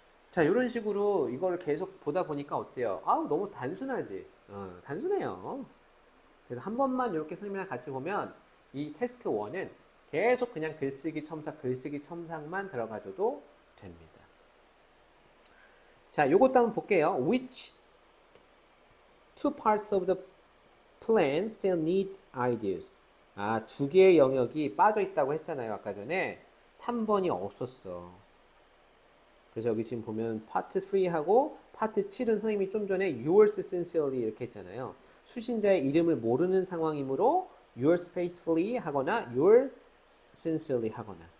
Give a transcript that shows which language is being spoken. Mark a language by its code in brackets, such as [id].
[ko] 자, 이런 식으로 이걸 계속 보다 보니까 어때요? 아우 너무 단순하지. 단순해요. 그래서 한 번만 이렇게 선생님이랑 같이 보면 이 태스크 1은 계속 그냥 글쓰기 첨삭, 글쓰기 첨삭만 들어가줘도 됩니다. 자, 요것도 한번 볼게요. [en] Which two parts of the plan still need ideas? [ko] 아, 두 개의 영역이 빠져 있다고 했잖아요. 아까 전에 3번이 없었어. 그래서 여기 지금 보면 파트 3하고 파트 7은 선생님이 좀 전에 yours sincerely 이렇게 했잖아요. 수신자의 이름을 모르는 상황이므로 yours faithfully 하거나 yours sincerely 하거나.